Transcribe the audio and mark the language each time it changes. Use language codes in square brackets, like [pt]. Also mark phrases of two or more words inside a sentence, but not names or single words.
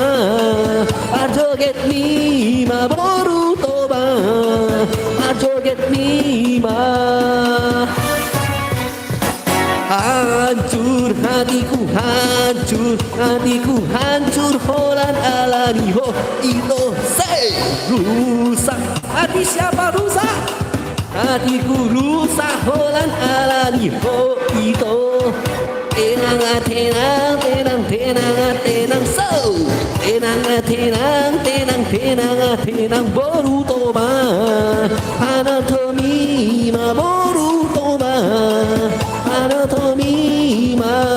[id] Joget lima baru toba. Joget lima. Hancur hatiku hancur, hatiku hancur Holland [bbc] alani ho itu say. [id] Rusak hati siapa rusak? Hatiku rusak Holland [bbc] alani ho itu. [id] Tenang tenang tenang tenang tenang so. Tenang tenang tenang tenang tenang baru toba. Anatomi ma baru toba. Anatomi ma.